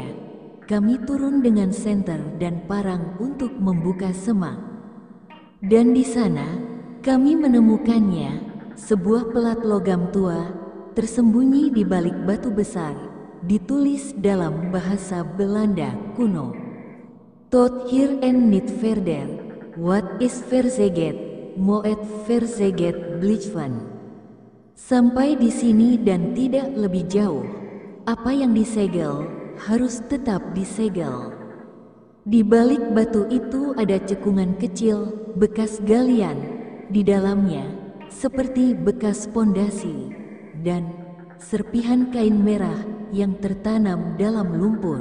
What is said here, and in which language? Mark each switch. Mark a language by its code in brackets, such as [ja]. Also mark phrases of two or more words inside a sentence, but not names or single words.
[id] Kami turun dengan senter dan parang untuk membuka semak. Dan di sana, kami menemukannya, sebuah pelat logam tua, tersembunyi di balik batu besar, ditulis dalam bahasa Belanda kuno. [nl] Tot hier en niet verder, wat is verzegd? Moet verzegd blijven. [id] Sampai di sini dan tidak lebih jauh. Apa yang disegel harus tetap disegel. Di balik batu itu ada cekungan kecil, bekas galian. Di dalamnya seperti bekas pondasi dan serpihan kain merah yang tertanam dalam lumpur.